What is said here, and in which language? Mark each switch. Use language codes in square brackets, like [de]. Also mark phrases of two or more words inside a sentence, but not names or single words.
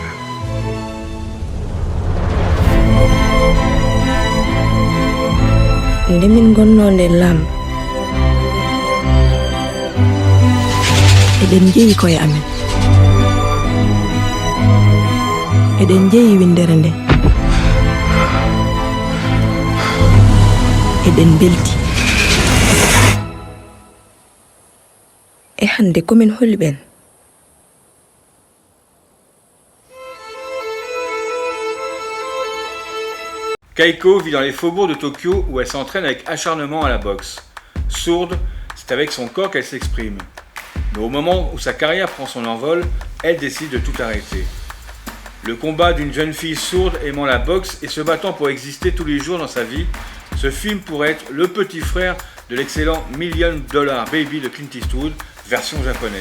[ff] Nde min gonno nde lamɓe eɗen jeeyi koye amen, eɗen jeeyi windere nde, eɗen belti. E hande komin holi ɓen. [fr] Keiko vit dans les faubourgs de Tokyo où elle s'entraîne avec acharnement à la boxe. Sourde, c'est avec son corps qu'elle s'exprime. Mais au moment où sa carrière prend son envol, elle décide de tout arrêter. Le combat d'une jeune fille sourde aimant la boxe et se battant pour exister tous les jours dans sa vie, ce film pourrait être le petit frère de l'excellent $1 Million Baby de Clint Eastwood, version japonaise.